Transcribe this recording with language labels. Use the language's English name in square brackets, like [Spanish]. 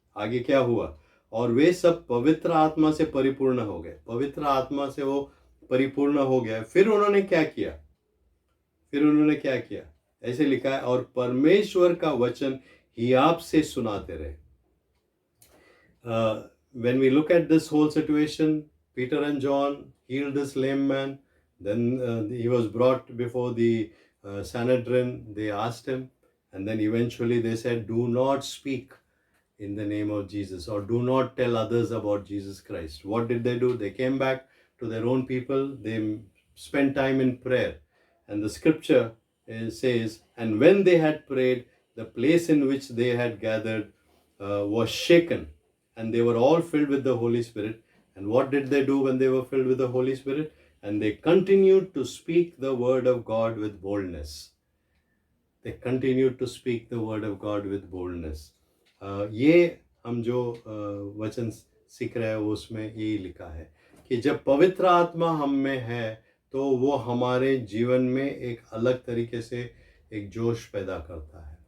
[Hindi] आगे क्या हुआ, और वे सब पवित्र आत्मा से परिपूर्ण हो गए। पवित्र आत्मा से वो परिपूर्ण हो गया। फिर उन्होंने क्या किया, ऐसे लिखा है, और परमेश्वर का वचन हियाब से सुनाते रहे। [English] When we look at this whole situation, Peter and John healed this lame man. Then he was brought before the Sanhedrin. They asked him, and then eventually they said, "Do not speak in the name of Jesus, or do not tell others about Jesus Christ." What did they do? They came back to their own people. They spent time in prayer. And the scripture says, and when they had prayed, the place in which they had gathered was shaken, and they were all filled with the Holy Spirit. And what did they do when they were filled with the Holy Spirit? And they continued to speak the word of God with boldness. They continued to speak the word of God with boldness. [Hindi] ये हम जो वचन सीख रहे हैं उसमें यही लिखा है कि जब पवित्र आत्मा हम में है तो वो हमारे जीवन में एक अलग तरीके से एक जोश पैदा करता है।